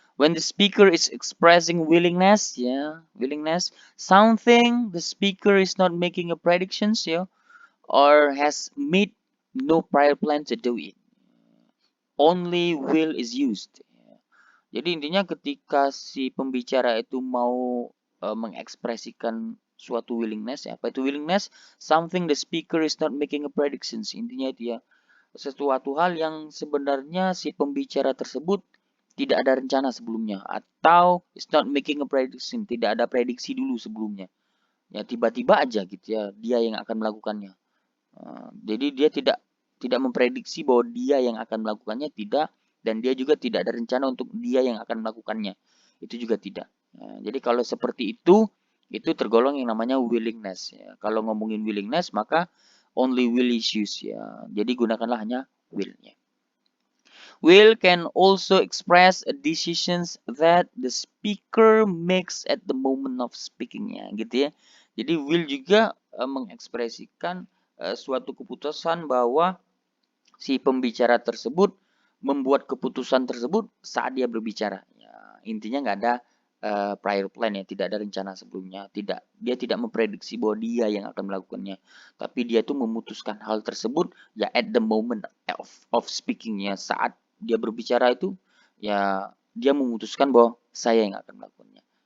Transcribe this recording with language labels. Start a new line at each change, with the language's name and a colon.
English: When the speaker is expressing willingness, ya, willingness, something the speaker is not making a predictions, ya, or has made no prior plan to do it. Only will is used.
Indonesian: Jadi intinya ketika si pembicara itu mau mengekspresikan suatu willingness, ya, apa itu willingness?
English: Something the speaker is not making a predictions.
Indonesian: Intinya itu ya, sesuatu hal yang sebenarnya si pembicara tersebut tidak ada rencana sebelumnya atau is not making a prediction, tidak ada prediksi dulu sebelumnya. Ya tiba-tiba aja gitu ya dia yang akan melakukannya. Jadi dia tidak memprediksi bahwa dia yang akan melakukannya, tidak, dan dia juga tidak ada rencana untuk dia yang akan melakukannya. Itu juga tidak. Jadi kalau seperti itu tergolong yang namanya willingness ya. Kalau ngomongin willingness maka only will is used ya. Jadi gunakanlah hanya will-nya.
English: Will can also express decisions that the speaker makes at the moment of speakingnya, gitu ya.
Indonesian: Jadi will juga mengekspresikan suatu keputusan bahwa si pembicara tersebut membuat keputusan tersebut saat dia berbicara. Ya, intinya nggak ada prior plan ya, tidak ada rencana sebelumnya, dia tidak memprediksi bahwa dia yang akan melakukannya, tapi dia tuh memutuskan hal tersebut ya at the moment of speakingnya, saat dia berbicara itu ya dia memutuskan bahwa saya yang akan melakukannya.